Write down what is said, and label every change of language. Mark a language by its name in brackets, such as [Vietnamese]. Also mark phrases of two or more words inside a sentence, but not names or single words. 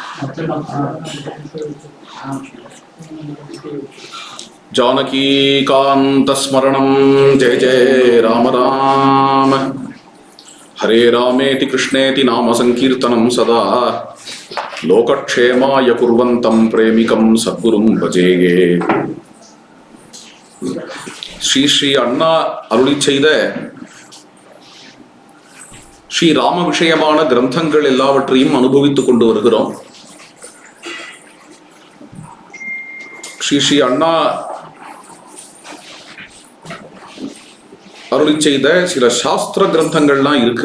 [Sanskrit] जानकीकान्तस्मरणं जय जय राम राम। हरे रामेति कृष्णेति नाम संकीर्तनं सदा लोकक्षेमाय कुर्वन्तं प्रेमिकं सद्गुरुं भजेगे। [Tamil] ஸ்ரீ ஸ்ரீ அண்ணா அருளி செய்த ஸ்ரீ ராம விஷயமான கிரந்தங்கள் எல்லாவற்றையும் அனுபவித்துக் கொண்டு வருகிறோம். ஸ்ரீ ஸ்ரீ அண்ணா அருளி செய்த சில சாஸ்திர கிரந்தங்கள்லாம் இருக்கு.